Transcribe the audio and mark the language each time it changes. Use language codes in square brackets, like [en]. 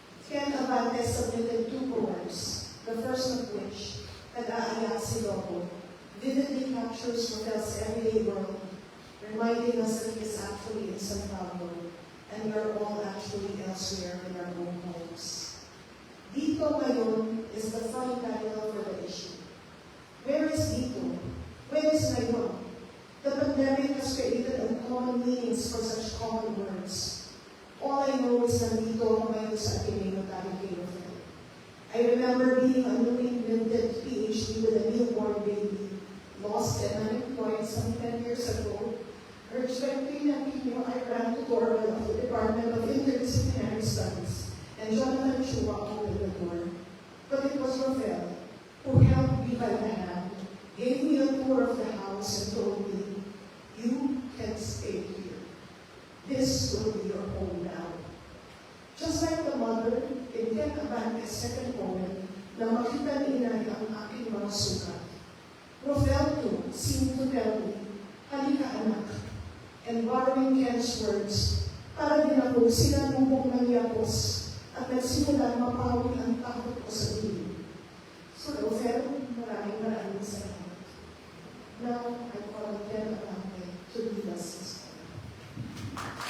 [en] Ken Abante submitted 2 poems, the first of which, Nag-aayak si Lobo, vividly captures Rafael's everyday world, reminding us that he is actually in San Pablo, and we are all actually elsewhere in our own homes. Dito ngayon is the fine title for the issue. Where is dito? Where is ngayon? The pandemic has created uncommon meanings for such common words. All I know is [tl] na dito ako ngayon sa Ateneo Taguig. [en] I remember being a newly minted PhD with a newborn baby, lost and unemployed some 10 years ago. Urged by Pino, I ran to Orwell of the Department of Interdisciplinary Studies, and Jonathan Chua opened the door. But it was Rafael who held me by the hand, gave me a tour of the house, and told me, "You can stay here. This will be your home now." Just like the mother in Ken Abante's second poem, [tl] na makita ni inay ang aking mga sukat. [en] Rafael too seemed to tell me, [tl] "Halika anak." [en] And borrowing Ken's words, [tl] para din ako sinanubong ng yapos at nagsimulang mapawi ang takot ko sa dilim. So Rafael, maraming salamat. [en] Now, I call Ken Abante to lead us this morning.